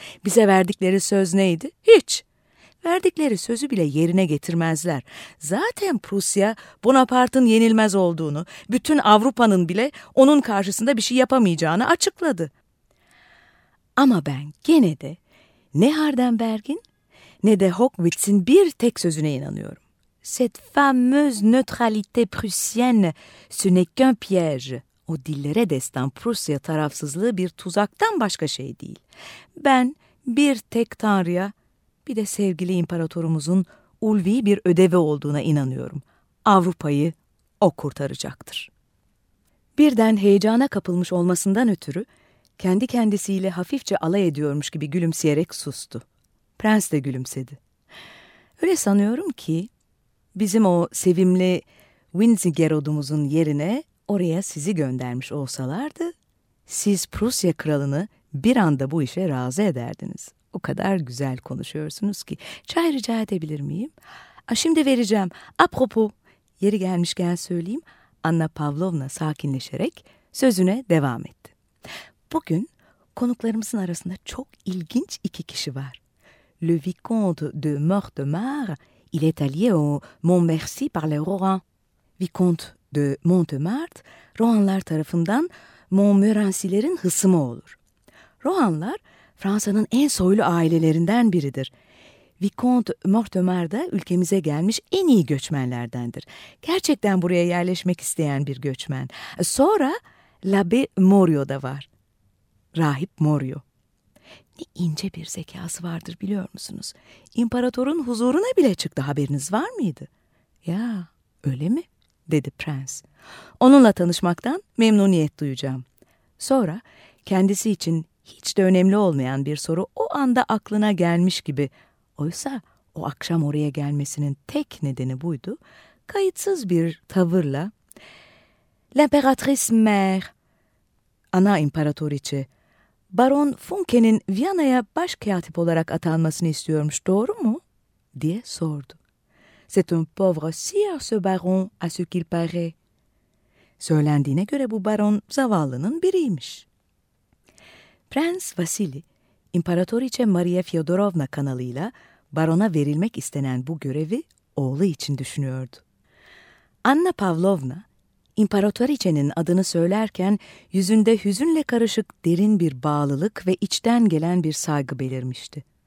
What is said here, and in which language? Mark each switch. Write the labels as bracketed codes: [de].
[tr] Bize verdikleri söz neydi? Hiç. Verdikleri sözü bile yerine getirmezler. Zaten Prusya, Bonaparte'ın yenilmez olduğunu, bütün Avrupa'nın bile onun karşısında bir şey yapamayacağını açıkladı. Ama ben gene de ne Hardenberg'in ne de Hockwitz'in bir tek sözüne inanıyorum. [fr] Cette fameuse neutralité prussienne, ce n'est qu'un piège. [tr] O dillere destan Prusya tarafsızlığı bir tuzaktan başka şey değil. Ben bir tek Tanrı'ya, bir de sevgili imparatorumuzun ulvi bir ödevi olduğuna inanıyorum. Avrupa'yı o kurtaracaktır. Birden heyecana kapılmış olmasından ötürü, kendi kendisiyle hafifçe alay ediyormuş gibi gülümseyerek sustu. Prens de gülümsedi. Öyle sanıyorum ki bizim o sevimli Winzigerod'umuzun yerine oraya sizi göndermiş olsalardı, siz Prusya kralını bir anda bu işe razı ederdiniz. O kadar güzel konuşuyorsunuz ki. Çay rica edebilir miyim? Şimdi vereceğim. Apropos, yeri gelmişken söyleyeyim. Anna Pavlovna sakinleşerek sözüne devam etti. Bugün konuklarımızın arasında çok ilginç iki kişi var. [fr] Le Vicomte de Mortemart, il est allié au Montmercy par les Rohan. [tr] Vicomte de Mortemart, Rohanlar tarafından Montmorency'lerin hısımı olur. Rohanlar, Fransa'nın en soylu ailelerinden biridir. Vicomte Mortemart da ülkemize gelmiş en iyi göçmenlerdendir. Gerçekten buraya yerleşmek isteyen bir göçmen. Sonra l'abbé Morio da var. Rahip Morio. Ne ince bir zekası vardır biliyor musunuz? İmparatorun huzuruna bile çıktı, haberiniz var mıydı? Ya öyle mi? Dedi prens. Onunla tanışmaktan memnuniyet duyacağım. Sonra kendisi için hiç de önemli olmayan bir soru o anda aklına gelmiş gibi. Oysa o akşam oraya gelmesinin tek nedeni buydu. Kayıtsız bir tavırla, "L'Imperatrice Mère, ana imparatoriçe, Baron Funke'nin Viyana'ya başkatip olarak atanmasını istiyormuş, doğru mu?" diye sordu. [fr] "C'est un pauvre sire ce baron, à ce qu'il paraît." [tr] Söylendiğine göre bu baron zavallının biriymiş. Prens Vasili, İmparatoriçe Maria Fyodorovna kanalıyla barona verilmek istenen bu görevi oğlu için düşünüyordu. Anna Pavlovna, İmparatoriçenin adını söylerken yüzünde hüzünle karışık derin bir bağlılık ve içten gelen bir saygı belirmişti.